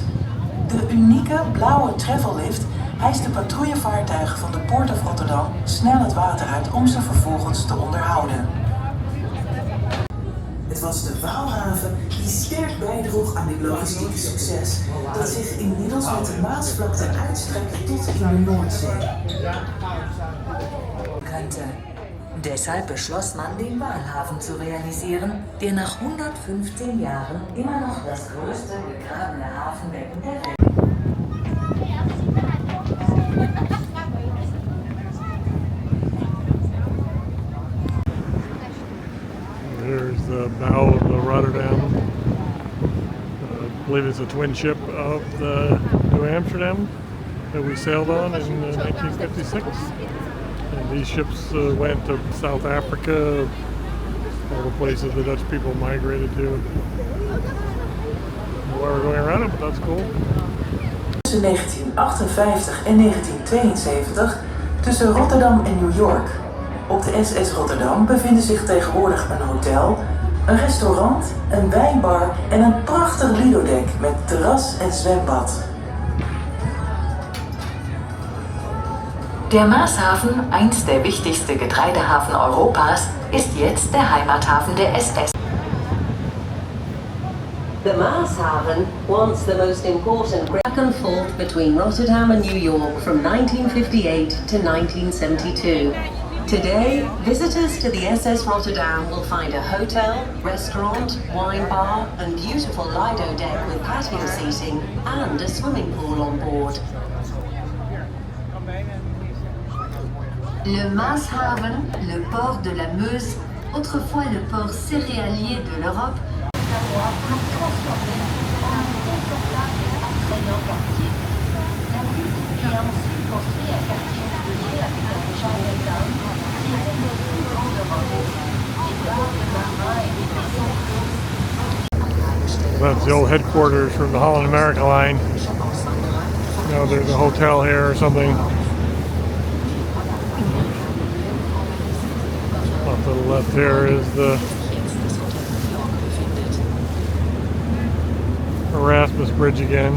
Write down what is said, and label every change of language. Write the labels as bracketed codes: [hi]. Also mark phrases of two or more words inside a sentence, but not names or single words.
[nl] De unieke blauwe travellift hijst de patrouillevaartuigen van de Port of Rotterdam snel het water uit om ze vervolgens te onderhouden. Het was de Waalhaven die sterk bijdroeg aan dit logistieke succes, dat zich inmiddels met de Maasvlakte uitstrekt tot in de Noordzee. [de] Deshalb beschloss man, den Waalhafen zu realisieren, der nach 115 Jahren immer noch das größte gegrabene Hafenbecken der Welt. [en] There's the bow of the Rotterdam. I believe it's a twin ship of the New Amsterdam that we sailed on in 1956. And these ships went to South Africa, all the places the Dutch people migrated to. Why we're going around it, but that's cool. [nl] Tussen 1958 en 1972 tussen Rotterdam en New York. Op de SS Rotterdam bevinden zich tegenwoordig een hotel, een restaurant, een wijnbar en een prachtig ludodek met terras en zwembad. [de] Der Maashafen, einst der wichtigste Getreidehafen Europas, ist jetzt der Heimathafen der SS. [en] The Maashaven, once the most important back and forth between Rotterdam and New York from 1958 to 1972. Today, visitors to the SS Rotterdam will find a hotel, restaurant, wine bar and beautiful lido deck with patio seating and a swimming pool on board. [fr] Le Maashaven, le port de la Meuse, autrefois le port céréalier de l'Europe, a transformé en un confortable et attrayant quartier. La ville y a ensuite construit un quartier hôtelier avec un Chinatown qui était le plus grand d'Europe. Les bars de marins et des maisons closes. [en] That's the old headquarters from the Holland America line. You know, there's a hotel here or something. Off to the left here is the Erasmus Bridge again.